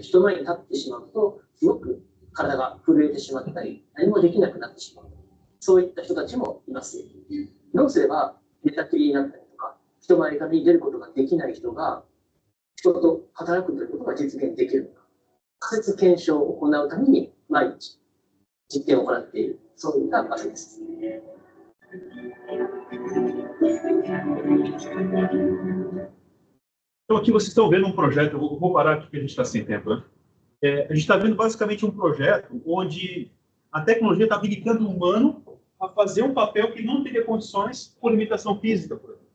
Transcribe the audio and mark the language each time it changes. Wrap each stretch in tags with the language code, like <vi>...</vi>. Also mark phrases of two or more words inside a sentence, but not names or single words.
<ja>人前に立ってしまうと、すごく体が震えてしまったり、何もできなくなってしまう。そういった人たちもいます。どうすれば寝たきりになったりとか、人前に出ることができない人が、人と働くということが実現できるのか、仮説検証を行うために毎日実験を行っている、そういった場所です。</ja> <pt>Então, aqui vocês estão vendo um projeto, eu vou parar aqui porque a gente está sem tempo, né? A gente está vendo basicamente um projeto onde a tecnologia está habilitando o humano a fazer um papel que não teria condições por limitação física, por exemplo.</pt>